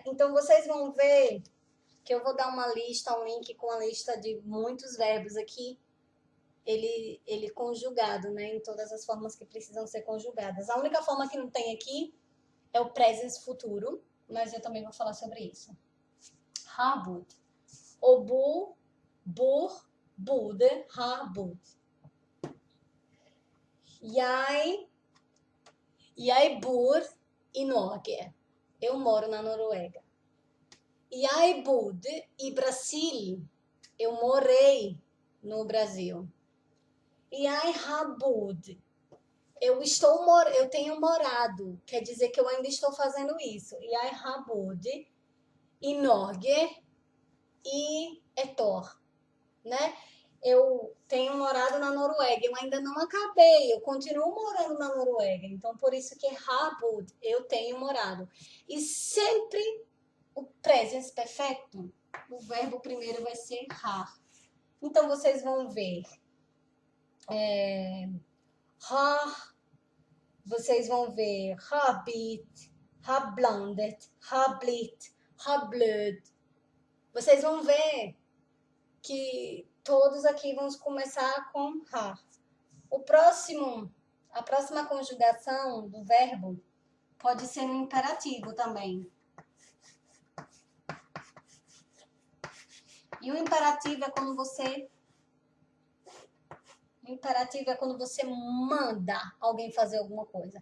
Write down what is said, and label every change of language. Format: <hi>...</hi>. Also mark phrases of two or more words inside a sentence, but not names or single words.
<pt>Então, vocês vão ver que eu vou dar uma lista, um link com a lista de muitos verbos aqui, ele conjugado, né? Em todas as formas que precisam ser conjugadas. A única forma que não tem aqui é o presente futuro, mas eu também vou falar sobre isso.</pt> <no>Habud. Obu, bur, bude, habud. Jeg bor i Norge.</no> <pt>Eu moro na Noruega.</pt> <no>Jeg bodde i Brasil.</no> <pt>Eu morei no Brasil.</pt> <no>Jeg har bodd.</no> <pt>Eu tenho morado. Quer dizer que eu ainda estou fazendo isso.</pt> <no>Jeg har bodd i Norge i ett år.</no> <pt>Né? Eu tenho morado na Noruega, eu ainda não acabei, eu continuo morando na Noruega. Então, por isso que</pt> <no>har bodd,</no> <pt>eu tenho morado. E sempre o presente perfeito, o verbo primeiro vai ser har. Então, vocês vão ver har, vocês vão ver</pt> <no>har bit, har blandet, har blitt, har blød.</no> <pt>Vocês vão ver que todos aqui vão começar com har. A próxima conjugação do verbo pode ser no imperativo também. E o imperativo é quando você manda alguém fazer alguma coisa.</pt>